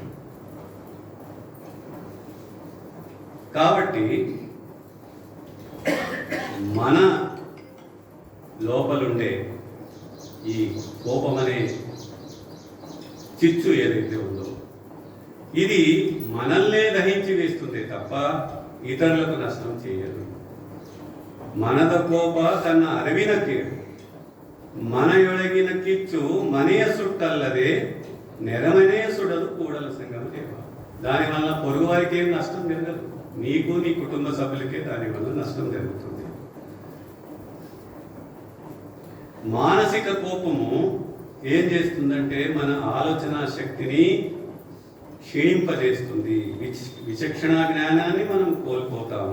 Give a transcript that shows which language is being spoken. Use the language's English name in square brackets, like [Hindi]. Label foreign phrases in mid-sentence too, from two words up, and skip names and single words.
[Telugu] కాబట్టి మన లోపలుండే ఈ కోపం అనే చిచ్చు ఏదైతే ఉందో ఇది మనల్నే దహించి వేస్తుంది తప్ప ఇతరులకు నష్టం చేయదు. [Kannada] ಮನದ ಕೋಪ ತನ್ನ ಅರಿವಿನ ಕೇಡು, ಮನ యొಳಗಿನ ಕಿಚ್ಚು ಮನೆಯ ಸುಟ್ಟಲ್ಲದೆ ನೆರಮನೆಯ ಸುಡಲು ಕೂಡಲ ಸಂಗಮ ದೇವ. [Telugu] దానివల్ల పొరుగు వారికి ఏం నష్టం జరగదు, నీకు నీ కుటుంబ సభ్యులకే దానివల్ల నష్టం జరుగుతుంది. మానసిక కోపము ఏం చేస్తుందంటే మన ఆలోచన శక్తిని క్షీణింపజేస్తుంది, విచక్షణ జ్ఞానాన్ని మనం కోల్పోతాము.